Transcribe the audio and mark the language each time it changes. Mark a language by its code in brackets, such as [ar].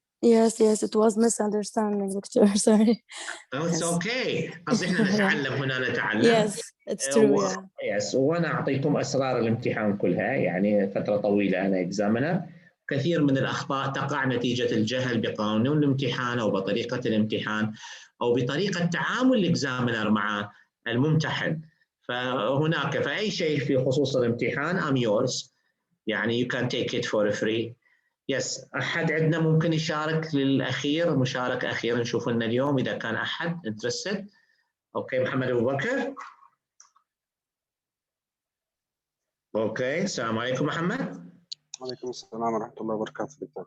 [en] Yes, it was misunderstanding, Doctor. Sorry. Oh, it's okay. [ar] قصدي احنا نتعلم هنا نتعلم. [en] Yes, it's true. Yeah. [ar] Yes. وانا اعطيكم اسرار الامتحان كلها، يعني فتره طويله انا اكزامينر. كثير من الأخطاء تقع نتيجة الجهل بقانون الامتحان أو بطريقة الامتحان أو بطريقة تعامل الإكزامينر مع الممتحن. فهناك فأي شيء في خصوص الامتحان [en] I'm yours، يعني you can take it for free. Yes. [ar] أحد عندنا ممكن يشارك للأخير، مشاركة أخيرة نشوف لنا اليوم إذا كان أحد interested. أوكي، محمد أبو بكر. أوكي، السلام عليكم محمد. وعليكم السلام ورحمة الله وبركاته.